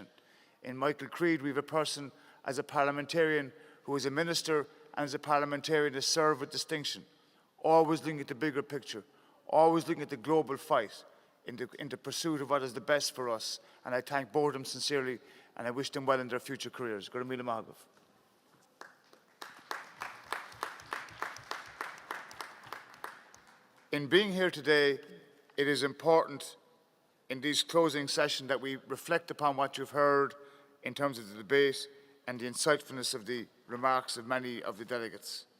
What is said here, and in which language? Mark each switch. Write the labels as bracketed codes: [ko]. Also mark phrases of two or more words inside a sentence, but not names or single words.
[en] In Michael Creed, we have a person as a parliamentarian who is a minister and as a parliamentarian has served with distinction, always looking at the bigger picture, always looking at the global fight in the pursuit of what is the best for us. And I thank both of them sincerely, and I wish them well in their future careers. [ga] Go Míle maith agaibh. [en] In being here today, it is important in these closing sessions that we reflect upon what you've heard in terms of the debate and the insightfulness of the remarks of many of the delegates.